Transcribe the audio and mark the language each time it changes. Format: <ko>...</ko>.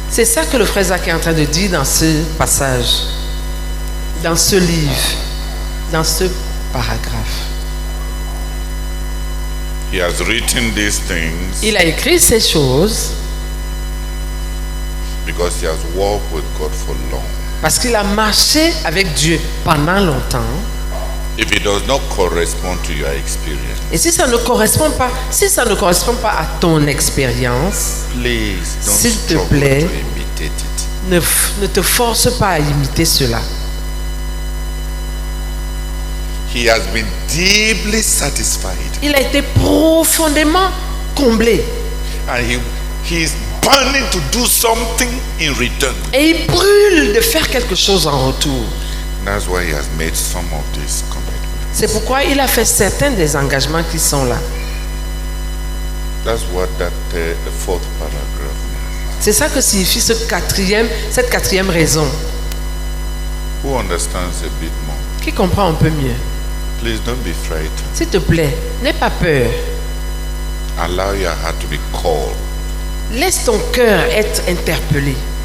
<fr>C'est ça que le frère Zach est en train de dire dans ce passage, dans ce livre, dans ce paragraphe.</fr> <en>He has written these things.</en> <fr>Il a écrit ces choses</fr> <en>because he has walked with God for long.</en> <fr>Parce qu'il a marché avec Dieu pendant longtemps.</fr> <en>If it does not correspond to your experience,</en> <fr>et si ça ne correspond pas, à ton expérience,</fr> <en>please don't</en> <fr>s'il te</fr> <en>struggle</en> <fr>plaît,</fr> <en>to imitate it.</en> <fr>ne te force pas à imiter cela.</fr> <en>He has been deeply satisfied.</en> <fr>Il a été profondément comblé.</fr> <en>And he is burning to do something in return.</en> <fr>Et il brûle de faire quelque chose en retour.</fr> <en>That's why he has made some of these commitments.</en> <fr>C'est pourquoi il a fait certains des engagements qui sont là.</fr> <en>That's what the fourth paragraph means.</en> <fr>C'est ça que signifie cette quatrième raison.</fr> <en>Who understands a bit more?</en> <fr>Qui comprend un peu mieux?</fr> <en>Please don't be frightened.</en> <fr>S'il te plaît, n'aie pas peur.</fr> <en>Allow your heart to be called.</en> <fr>Laisse ton cœur être interpellé.</fr>